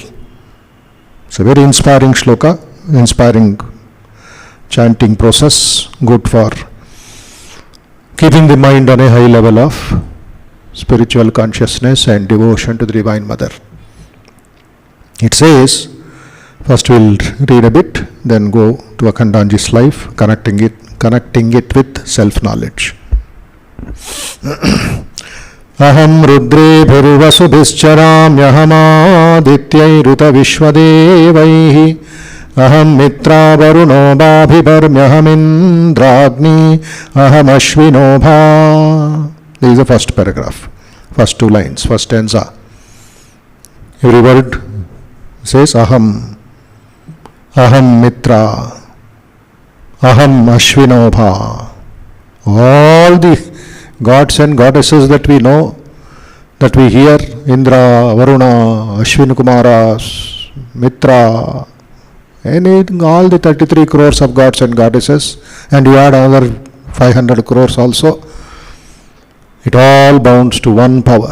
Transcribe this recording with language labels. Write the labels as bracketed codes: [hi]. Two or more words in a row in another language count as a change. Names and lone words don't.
[en] It's a very inspiring shloka, inspiring chanting process, good for keeping the mind on a high level of spiritual consciousness and devotion to the Divine Mother. It says, first we'll read a bit, then go to Akhandanandaji's life, connecting it with self-knowledge. [sa] अहं रुद्रेभिर्वसुभिश्चराम्यहमादित्यैरुत विश्वदेवैः अहं मित्रा वरुणो बिभर्म्यहमिन्द्राग्नी अहमश्विनोभा. [en] This is the first paragraph, first two lines, first stanza. Every word says aham, [sa] अहं मित्र, अहमश्विनोभा. [en] All the gods and goddesses that we know, that we hear, Indra, Varuna, Ashwin Kumaras, Mitra, anything, all the 33 crores of gods and goddesses, and you add another 500 crores also, it all bounds to one power.